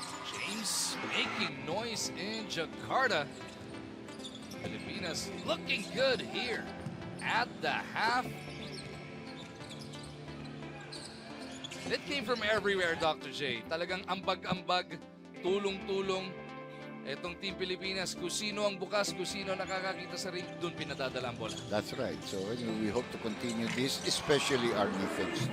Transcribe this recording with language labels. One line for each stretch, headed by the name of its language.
English: James making noise in Jakarta. Pilipinas looking good here at the half. It came from everywhere, Dr.
Filipino: J. Talagang ambag-ambag, tulong-tulong. Etong Team Pilipinas, kung sino ang bukas, kung sino nakakakita sa ring, doon pinadadala ang bola.
English: That's right. So anyway, we hope to continue this, especially our defense.